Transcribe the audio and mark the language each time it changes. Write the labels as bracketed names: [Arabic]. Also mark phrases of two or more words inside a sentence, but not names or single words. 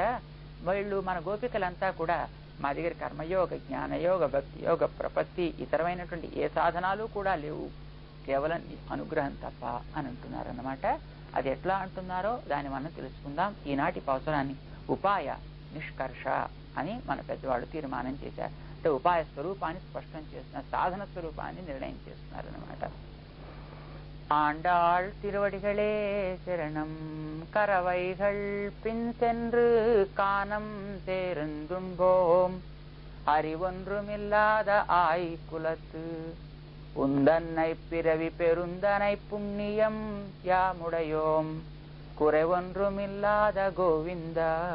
[Telugu] వీళ్ళు మన గోపికలంతా కూడా మా దగ్గర కర్మయోగ, జ్ఞానయోగ, భక్తి యోగ, ప్రపత్తి ఇతరమైనటువంటి ఏ సాధనాలు కూడా లేవు, కేవలం అనుగ్రహం తప్ప అని అంటున్నారన్నమాట. అది ఎట్లా అంటున్నారో దాన్ని మనం తెలుసుకుందాం. ఈనాటి పాసురాన్ని ఉపాయ నిష్కర్ష అని మన పెద్దవాళ్ళు తీర్మానం చేశారు. అంటే ఉపాయ స్వరూపాన్ని స్పష్టం చేస్తున్నారు, సాధన స్వరూపాన్ని నిర్ణయం చేస్తున్నారన్నమాట. [Tamil] ஆண்டாள் திருவடிகளே சரணம், கரவைகள் பின் சென்று காணம் தேர்ந்துண்போம், அறிவொன்றுமில்லாத ஆய்குலத்து உந்தன்னை பிறவி பெருந்தனை புண்ணியம் யாமுடையோம், குறைவொன்றுமில்லாத கோவிந்தா